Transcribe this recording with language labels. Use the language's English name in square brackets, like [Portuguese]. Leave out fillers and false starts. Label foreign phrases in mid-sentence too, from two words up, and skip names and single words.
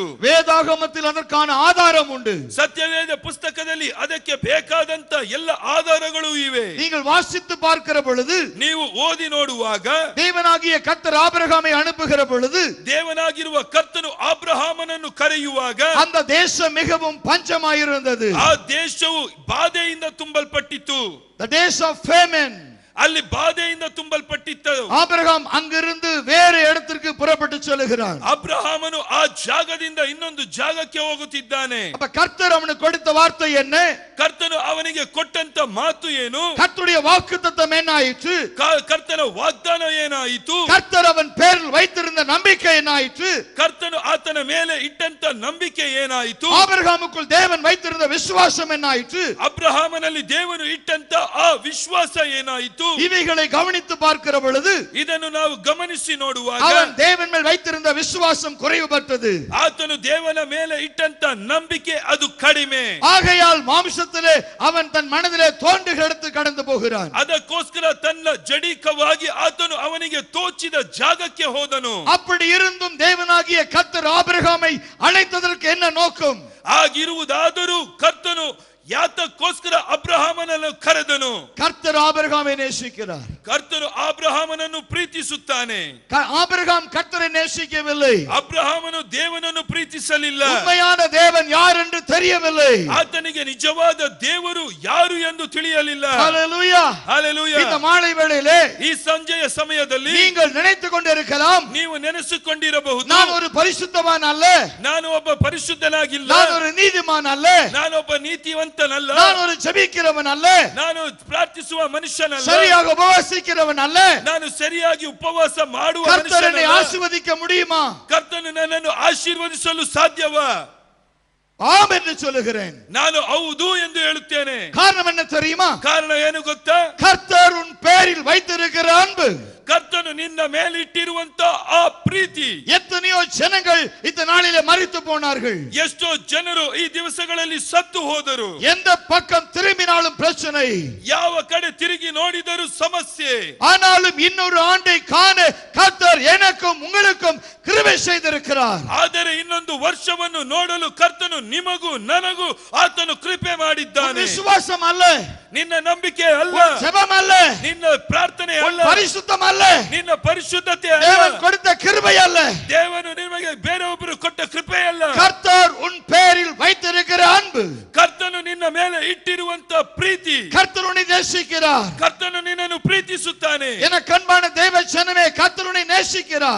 [Tamil] வேதாகமத்தில் அதற்கான ஆதாரம் உண்டு. [Kannada] ಸತ್ಯವೇದ ಪುಸ್ತಕದಲ್ಲಿ ಅದಕ್ಕೆ ಬೇಕಾದಂತ ಎಲ್ಲ ಆಧಾರಗಳು ಇವೆ. [Tamil] நீங்கள் வாசித்து பார்க்கிற பொழுது, [Kannada] ನೀವು ಓದಿ ನೋಡುವಾಗ, [Tamil] தேவனாகிய கர்த்தர் ஆபிரகாமை அனுப்புகிற பொழுது, [Kannada] ದೇವನಾಗಿರುವ ಕರ್ತನು ಆಬ್ರಹಾಮನನ್ನು ಕರೆಯುವಾಗ [Tamil] அந்த தேசம் மிகவும் பஞ்சமாயிருந்தது. [Kannada] ಆ ದೇಶವು ಬಾಧೆಯಿಂದ ತುಂಬಲ್ಪಟ್ಟಿತು. [English] The days of famine. [Kannada] ಅಲ್ಲಿ ಬಾಧೆಯಿಂದ ತುಂಬಲ್ಪಟ್ಟಿತ್ತು. [Tamil] ஆபிரகாம் அங்கிருந்து வேறு இடத்திற்கு புறப்பட்டு செல்கிறான். [Kannada] ಅಬ್ರಹಾಮನು ಆ ಜಾಗದಿಂದ ಇನ್ನೊಂದು ಜಾಗಕ್ಕೆ ಹೋಗುತ್ತಿದ್ದಾನೆ. [Tamil] அப்ப கர்த்தர் அவனுக்கு கொடுத்த வார்த்தை என்ன? [Kannada] ಕರ್ತನು ಅವನಿಗೆ ಕೊಟ್ಟಂತ ಮಾತು ಏನು? [Tamil] கர்த்தருடைய வாக்குத்தத்தம் என்ன ஆயிற்று? [Kannada] ಕರ್ತನ ವಾಗ್ದಾನ ಏನಾಯಿತು? [Tamil] கர்த்தர் அவன் பேரில் வைத்திருந்த நம்பிக்கை என்ன ஆயிற்று? [Kannada] ಕರ್ತನು ಆತನ ಮೇಲೆ ಇಟ್ಟಂತ ನಂಬಿಕೆ ಏನಾಯಿತು? [Tamil] ஆபிரகாமுக்குள் தேவன் வைத்திருந்த விசுவாசம் என்ன ஆயிற்று? [Kannada] ಅಬ್ರಹಾಮನಲ್ಲಿ ದೇವರು ಇಟ್ಟಂತ ಆ ವಿಶ್ವಾಸ ಏನಾಯಿತು? [Tamil] இவைகளை கவனித்து பார்க்கிற பொழுது [Kannada] ಇದನ್ನು ನಾವು ಗಮನಿಸಿ ನೋಡುವಾಗ [Tamil] அவன் தேவன் மேல் வைத்திருந்த விசுவாசம் குறைவுபட்டது. [Kannada] ಆತನು ದೇವನ ಮೇಲೆ ಇಟ್ಟಂತ ನಂಬಿಕೆ ಅದು ಕಡಿಮೆ. [Tamil] ஆகையால் மாம்சத்திலே அவன் தன் மனதிலே தோன்றுகிற இடத்துக்கு கடந்து போகிறான். [Kannada] ಅದಕ್ಕೋಸ್ಕರ ತನ್ನ ಜಡಿಕವಾಗಿ ಆತನು ಅವನಿಗೆ ತೋಚಿದ ಜಾಗಕ್ಕೆ ಹೋದನು. [Tamil] அப்படி இருந்தும் தேவனாகிய கர்த்தர் ஆபிரகாமை அழைத்ததற்கு என்ன நோக்கம்? [Kannada] ಆಗಿರುವುದಾದರೂ ಕರ್ತನು ಯಾತಕ್ಕೋಸ್ಕರ ಅಬ್ರಹಾಮನನ್ನು ಕರೆದನು? [Tamil] கர்த்தர் ஆபிரகாமை நேசிக்கிறார். [Kannada] ಕರ್ತನು ಅಬ್ರಹಾಮನನ್ನು ಪ್ರೀತಿಸುತ್ತಾನೆ. [Tamil] ஆபிரகாம் கர்த்தரை நேசிக்கவில்லை. [Kannada] ಅಬ್ರಹಾಮನು ದೇವನನ್ನು ಪ್ರೀತಿಸಲಿಲ್ಲ. [Tamil] உண்மையான தேவன் யார் என்று தெரியவில்லை. [Kannada] ಆತನಿಗೆ ನಿಜವಾದ ದೇವರು ಯಾರು ಎಂದು ತಿಳಿಯಲಿಲ್ಲ. [Tamil] ஹல்லேலூயா [Kannada] ಹಲ್ಲೆಲೂಯಾ. [Tamil] இந்த மாலை வேளையிலே [Kannada] ಈ ಸಂಜೆಯ ಸಮಯದಲ್ಲಿ [Tamil] நீங்கள் நினைத்துக் கொண்டிருக்கலாம், [Kannada] ನೀವು ನೆನೆಸಿಕೊಂಡಿರಬಹುದು, [Tamil] நான் ஒரு பரிசுத்தவான் அல்ல, [Kannada] ನಾನು ಒಬ್ಬ ಪರಿಶುದ್ಧನಾಗಿಲ್ಲ, [Tamil] நான் ஒரு நீதிமான் அல்ல, [Kannada] ನಾನೊಬ್ಬ ನೀತಿವಂತನಲ್ಲ, [Tamil] நான் ஒரு ஜெபிக்கிறவன் அல்ல, [Kannada] ನಾನು ಪ್ರಾರ್ಥಿಸುವ ಮನುಷ್ಯನಲ್ಲ, [Tamil] சரியாக உபவாசிக்கிறவன் அல்ல, [Kannada] ನಾನು ಸರಿಯಾಗಿ ಉಪವಾಸ ಮಾಡುವ [Tamil] கர்த்தர் என்னை [Kannada] ಮನುಷ್ಯನಲ್ಲ. [Tamil] ஆசீர்வதிக்க முடியுமா? [Kannada] ಕರ್ತನು ನನ್ನನ್ನು ಆಶೀರ್ವದಿಸಲು ಸಾಧ್ಯವಾ? [Tamil] ஆம் என்று சொல்லுகிறேன். [Kannada] ನಾನು ಹೌದು ಎಂದು ಹೇಳುತ್ತೇನೆ. [Tamil] காரணம் என்ன தெரியுமா? [Kannada] ಕಾರಣ ಏನು ಗೊತ್ತಾ? [Tamil] கர்த்தர் உன் பேரில் வைத்திருக்கிற அன்பு. [Kannada] ಕರ್ತನು ನಿನ್ನ ಮೇಲಿಟ್ಟಿರುವಂತ ಆ ಪ್ರೀತಿ. [Tamil] எத்தனையோ ஜனங்கள் இந்த நாளிலே மரித்து போனார்கள். [Kannada] ಎಷ್ಟೋ ಜನರು ಈ ದಿವಸಗಳಲ್ಲಿ ಸತ್ತು ಹೋದರು. [Tamil] எந்த பக்கம் திரும்பினாலும் பிரச்சனை, [Kannada] ಯಾವ ಕಡೆ ತಿರುಗಿ ನೋಡಿದರೂ ಸಮಸ್ಯೆ. [Tamil] ஆனாலும் இன்னொரு ஆண்டை காண கர்த்தர் எனக்கும் உங்களுக்கும் கிருபை செய்திருக்கிறார். [Kannada] ಆದರೆ ಇನ್ನೊಂದು ವರ್ಷವನ್ನು ನೋಡಲು ಕರ್ತನು ನಿಮಗೂ ನನಗೂ ಆತನು ಕೃಪೆ ಮಾಡಿದ್ದಾನೆ. [Tamil] விசுவாசம் அல்ல, [Kannada] ನಿನ್ನ ನಂಬಿಕೆ ಅಲ್ಲ, [Tamil] ஜெபம் அல்ல, [Kannada] ನಿನ್ನ ಪ್ರಾರ್ಥನೆ ಅಲ್ಲ, [Tamil] பரிசுத்தம் அல்ல, [Kannada] ನಿನ್ನ ಪರಿಶುದ್ಧತೆ [Tamil] தேவன் [Kannada] ಅಲ್ಲ, [Tamil] கொடுத்த கிருபை அல்ல, [Kannada] ದೇವನು ನಿಮಗೆ ಬೇರೆಯೊಬ್ಬರು ಕೊಟ್ಟ ಕೃಪೆ ಅಲ್ಲ. [Tamil] கர்த்தர் உன் பேரில் வைத்திருக்கிற அன்பு. [Kannada] ಕರ್ತನು ನಿನ್ನ ಮೇಲೆ ಇಟ್ಟಿರುವಂತ ಪ್ರೀತಿ. [Tamil] கர்த்தர் உன்னை நேசிக்கிறார். [Kannada] ಕರ್ತನು ನಿನ್ನನ್ನು ಪ್ರೀತಿಸುತ್ತಾನೆ. [Tamil] எனக்கு அன்பான தேவ ஜனமே, கர்த்தர் உன்னை நேசிக்கிறார்.